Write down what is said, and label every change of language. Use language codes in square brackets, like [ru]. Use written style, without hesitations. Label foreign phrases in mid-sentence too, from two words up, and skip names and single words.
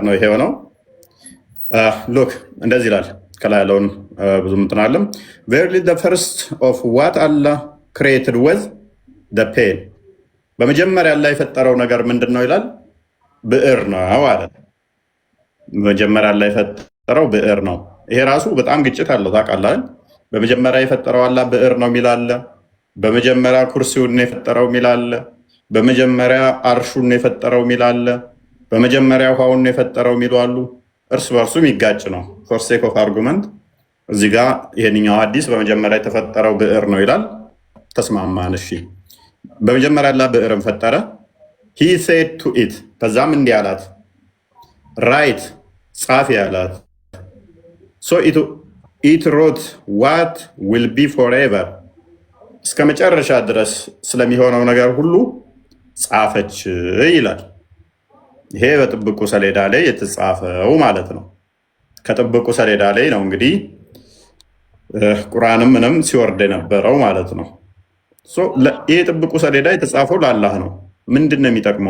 [am] ነው ይሄ ሆነው። ሎክ እንደዚህ ይላል። ከላይ ያለውን ብዙ እንትን አለም። [en] verily the first of what Allah created was the pen። [am] በመጀመሪያ ላይ የፈጠረው ነገር ምንድን ነው ይላል? ብዕር ነው አለ። በመጀመሪያ ላይ የፈጠረው ብዕር ነው። ይሄ ራሱ በጣም ግጭት አለው ታውቃለህ። በመጀመሪያ የፈጠረው አላህ ብዕር ነው የሚል አለ። በመጀመሪያ ኩርሲውን የፈጠረው የሚል አለ። በመጀመሪያ አርሹን የፈጠረው የሚል አለ። በመጀመሪያ ውሃውን የፈጠረው የሚሉ አሉ። እርስ በርሱ የሚጋጭ ነው። ፎር [en] sake of argument [am] እዚህ ጋር ይሄንኛው ሐዲስ በመጀመሪያ የተፈጠረው ብዕር ነው ይላል። ተስማማን። እሺ በመጀመሪያ አላህ ብዕርን ፈጠረ። [en] he said to it [am] ከዛም እንዲህ አላት ራይት ጻፊ አላት። [en] so it wrote what will be forever [am] እስከ መጨረሻ ድረስ ስለሚሆነው ነገር ሁሉ ጻፈች ይላል። ይሄ በጥብቁ ሰሌዳ ላይ የተጻፈው ማለት ነው። ከጥብቁ ሰሌዳ ላይ ነው እንግዲህ ቁርአንም ምንም ሲወርድ የነበረው ማለት ነው። ይህ ጥብቁ ሰሌዳ የተጻፈው ለአላህ ነው። ምንድን ነው የሚጠቅመው?